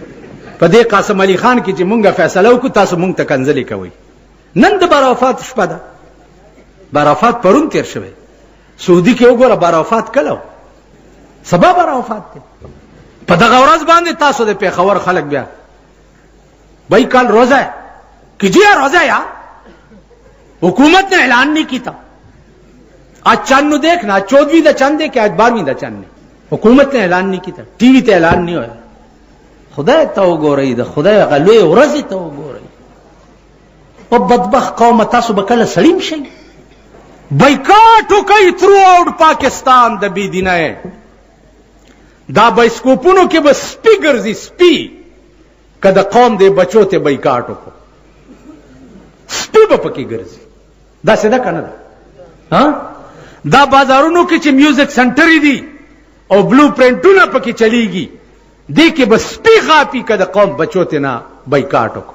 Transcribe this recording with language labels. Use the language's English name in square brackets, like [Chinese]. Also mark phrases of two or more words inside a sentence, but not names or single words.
[Pashto] په دې قاسم علي خان کې چې مونږه فیصله وکړو تاسو مونږ ته کنځلې کوئ. نن د بارافات شپه ده، بارافات پرون تیر شوی. سعودي کې وګوره بارافات کله و، سبا بارافات دی. په دغه ورځ باندې تاسو د پیښور خلک بیا [Urdu] بھائی کل روزہ ہے کیجیے روزہ یار، حکومت نے اعلان نہیں کیا. آج چند دیکھنا 14ویں دا چند ہے کہ آج 12ویں دا چند ہے، حکومت نے اعلان نہیں کیا، ٹی وی ته اعلان نہیں ہوا. [Pashto] خدای ته وګورئ، د خدای هغه لوی ورځې ته وګورئ. او بدبخت قوم تاسو به کله سړیم شئ؟ بایکاټ وکئ تھرو آؤٹ پاکستان د بې دینۍ. دا بایسکوپونو کې به سپي ګرځي، سپي که د قوم د بچو ته بایکاټ وکړو سپي به پکې ګرځي. داسې ده که نه ده؟ دا بازارونو کې چې میوزک سنټرې دي او بلو پرنټونه پکې چلیږي، دې کې به سپي غاپي که د قوم بچو ته نه بایکاټ وکړو.